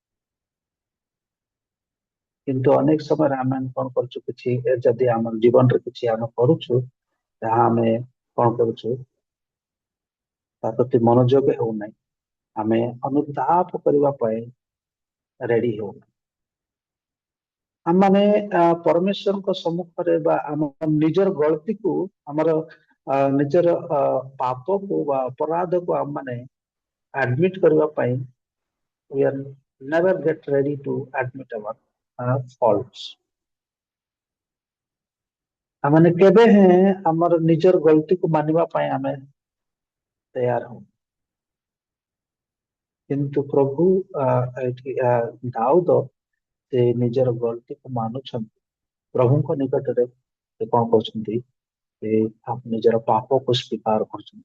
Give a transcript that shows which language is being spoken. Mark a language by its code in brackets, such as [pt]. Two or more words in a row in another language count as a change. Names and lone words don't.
[or] କିନ୍ତୁ ଅନେକ ସମୟରେ ଆମେ କଣ କରୁଛୁ, କିଛି ଯଦି ଆମ ଜୀବନରେ କିଛି ଆମେ କରୁଛୁ ତାହା ଆମେ କଣ କରୁଛୁ, ତା ପ୍ରତି ମନୋଯୋଗ ହେଉନାହିଁ, ଆମେ ଅନୁତାପ କରିବା ପାଇଁ ରେଡି ହେଉନାହିଁ। ଆମମାନେ ପରମେଶ୍ୱରଙ୍କ ସମ୍ମୁଖରେ ବା ଆମ ନିଜର ଗଳତିକୁ, ଆମର ନିଜର ପାପକୁ ବା ଅପରାଧକୁ ଆମମାନେ ଆଡମିଟ କରିବା ପାଇଁ [en] we are never get ready to admit our faults. [or] ଆମମାନେ କେବେ ହେଁ ଆମର ନିଜର ଗଳତିକୁ ମାନିବା ପାଇଁ ଆମେ ତୟାର ହଉ। କିନ୍ତୁ ପ୍ରଭୁ ଏଠି ଦାଉଦ ସେ ନିଜର ଗଳତିକୁ ମାନୁଛନ୍ତି, ପ୍ରଭୁଙ୍କ ନିକଟରେ ସେ କଣ କରୁଛନ୍ତି, ସେ ନିଜର ପାପକୁ ସ୍ୱୀକାର କରୁଛନ୍ତି।